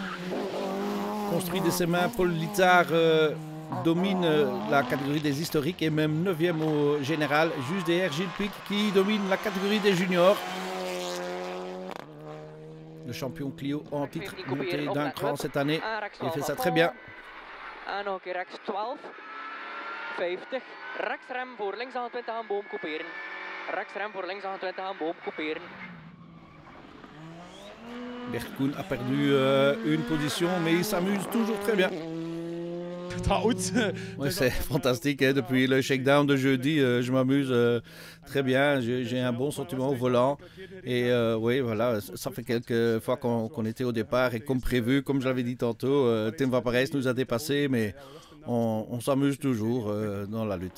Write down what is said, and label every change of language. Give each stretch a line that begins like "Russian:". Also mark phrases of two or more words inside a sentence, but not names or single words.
French: Construit de ses mains, Paul Littard domine la catégorie des historiques et même 9e au général, juste derrière Gilles Pic qui domine la catégorie des juniors. Le champion Clio en titre monté d'un cran cette année. Il fait ça très bien.
Dutch: En nog een keer rechts 12, 50, rechtsrem voor links 28 aan boom couperen. Rechtsrem voor links 28 aan boom couperen.
French: Bert Koen a perdu une position, mais il s'amuse toujours très bien. Ouais, c'est fantastique, hein. Depuis le shakedown de jeudi, je m'amuse très bien, j'ai un bon sentiment au volant et oui voilà, ça fait quelques fois qu'on était au départ et comme prévu, comme je l'avais dit tantôt, Tim Van Parijs nous a dépassés mais on s'amuse toujours dans la lutte.